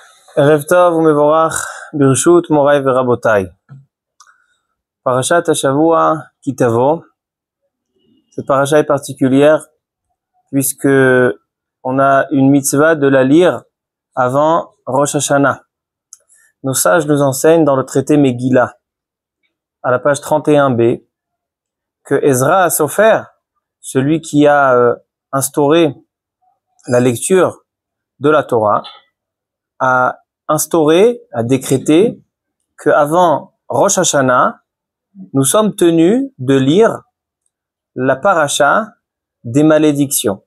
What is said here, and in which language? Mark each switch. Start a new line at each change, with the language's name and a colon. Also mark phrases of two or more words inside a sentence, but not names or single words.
Hebrew: ערב טוב ומבורך ברשות מורי ורבותי. פרשת השבוע כי תבוא.
French: Cette parasha est particulière puisque on a une mitzvah de la lire avant Rosh Hashanah. Nos sages nous enseignent dans le traité Megillah, à la page 31b, que Ezra Sofer, celui qui a instauré la lecture de la Torah, a décrété qu'avant Rosh Hashanah, nous sommes tenus de lire la paracha des malédictions.